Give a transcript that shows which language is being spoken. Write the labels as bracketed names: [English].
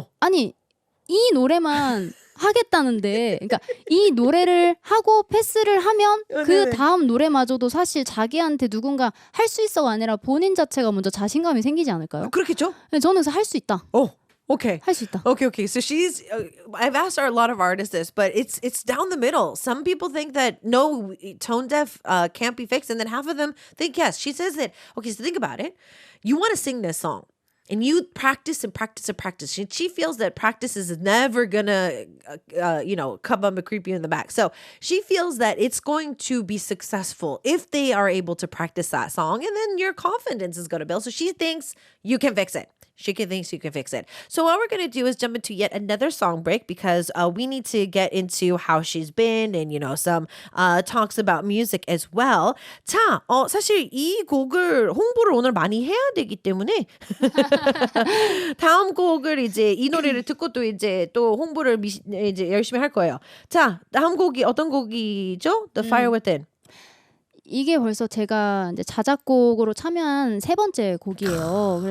[Korean] 아니 이 노래만 하겠다는데, 그러니까 이 노래를 하고 패스를 하면 그 다음 노래마저도 사실 자기한테 누군가 할 수 있어가 아니라 본인 자체가 먼저 자신감이 생기지 않을까요? 그렇겠죠? 네, 저는 그래서 할 수 있다. [English] Okay. [Korean] 할 수 있다. [English] Okay. So she's. I've asked a lot of artists this, but it's down the middle. Some people think that no, tone deaf can't be fixed, and then half of them think yes. She says that. Okay, so think about it. You want to sing this song. And you practice and practice and practice. She feels that practice is never gonna, come up and creep you in the back. So she feels that it's going to be successful if they are able to practice that song, and then your confidence is gonna build. So she thinks you can fix it. She thinks you can fix it. So what we're going to do is jump into yet another song break because we need to get into how she's been and, some talks about music as well. [Korean] 자, 사실 이 곡을 홍보를 오늘 많이 해야 되기 때문에 다음 곡을 이제 이 노래를 듣고 또 이제 또 홍보를 이제 열심히 할 거예요. 자, 다음 곡이 어떤 곡이죠? [English] The Fire Within. [Korean] 이게 벌써 제가 이제 자작곡으로 참여한 3번째 곡이에요.